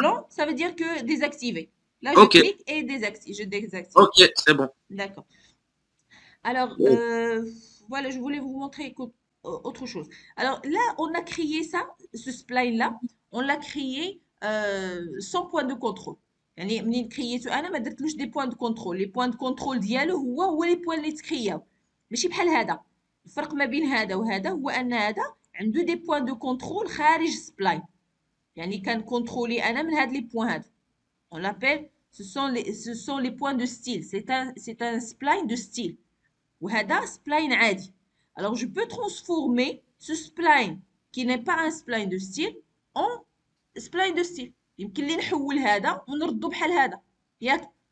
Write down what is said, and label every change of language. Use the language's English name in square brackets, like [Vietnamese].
[French] blanc, ça veut dire que désactivé. Là, je ok, clique et désactive, je désactive. ok, c'est bon. D'accord. Alors, Ouais. voilà, je voulais vous montrer autre chose. Alors là, on a créé ça, ce spline-là, on l'a créé sans point de contrôle. [Arabic] يعني منين كرييتو انا ما درتلوش دي بوان دو كنترول لي بوان دو كنترول ديالو هو لي بوان اللي تكرياو ماشي بحال هذا. الفرق ما بين هذا وهذا هو ان هذا عنده دي بوان دو كنترول خارج سبلاين يعني كان كونترولي انا من هاد لي بوان هادو. [French] On l'appelle, ce sont les points de style. C'est un spline de style. [Arabic] وهذا spline عادي. [French] Alors je peux transformer ce spline qui n'est pas un spline de style en spline de style. [Arabic] يمكن لي نحول هذا ونردو بحال هذا ياك.